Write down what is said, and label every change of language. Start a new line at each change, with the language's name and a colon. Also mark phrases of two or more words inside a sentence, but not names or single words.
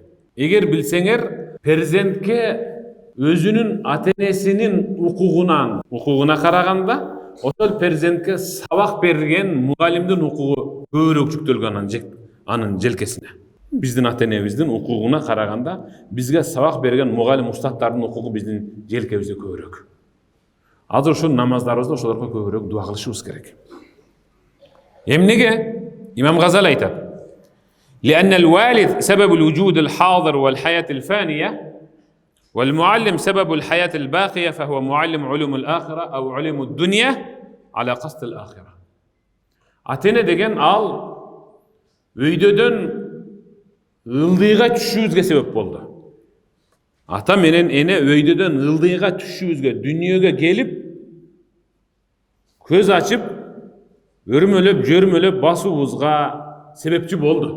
Kyrgyz: Эгер билсеңер, перзентке өзүнүн ата-энесинин укугуна караганда, ошол перзентке сабак берген мугалимдин укугу көбүрөөк жүктөлгөн анын желкесине. Биздин ата-энебиздин укугуна караганда, бизге сабак берген мугалим устаттардын укугу биздин желкебизде көбүрөөк. Азыр ушул намаздарыбызда ошолорго көбүрөөк дуа кылышыбыз керек. Эмнеге? Имам Газали айтат.
Arabic: لأن الوالد سبب الوجود الحاضر والحياة الفانية والمعلم سبب الحياة الباقية فهو معلم علوم الآخرة أو علوم الدنيا على قصد الآخرة.
Kyrgyz: Ата-эне деген ал өйдөдөн ылдыйга түшүүбүзгө себеп болду. Ата менен эне өйдөдөн ылдыйга түшүүбүзгө, дүнүйөгө келип, көз ачып, өрмөлөп, жөрмөлөп басуубузга себепчи болду.